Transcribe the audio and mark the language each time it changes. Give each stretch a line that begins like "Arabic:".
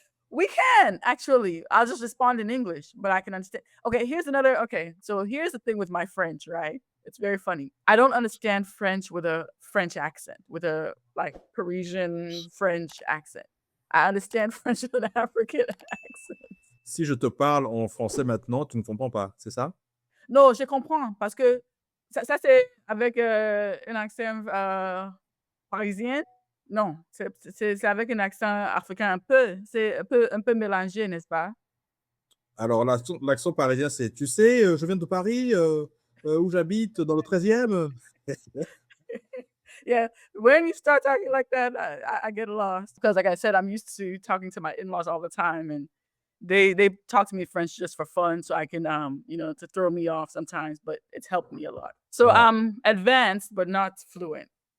English: We can, actually. I'll just respond in English, but I can understand. Okay, so here's the thing with my French, right? It's very funny. I don't understand French with a French accent, with a like Parisian French accent. I understand French with an African accent.
French: Si je te parle en français maintenant, tu ne comprends pas, c'est ça? Non, je comprends, parce que ça c'est avec un accent parisien. Non, c'est avec un accent africain un peu. C'est un peu mélangé, n'est-ce pas? Alors, l'accent parisien, c'est tu sais, je viens de Paris, où j'habite, dans le 13e.
English: Yeah, when you start talking like that, I get lost because, like I said, I'm used to talking to my in-laws all the time, and they talk to me in French just for fun, so I can to throw me off sometimes. But it's helped me a lot. So Wow. I'm advanced, but not fluent.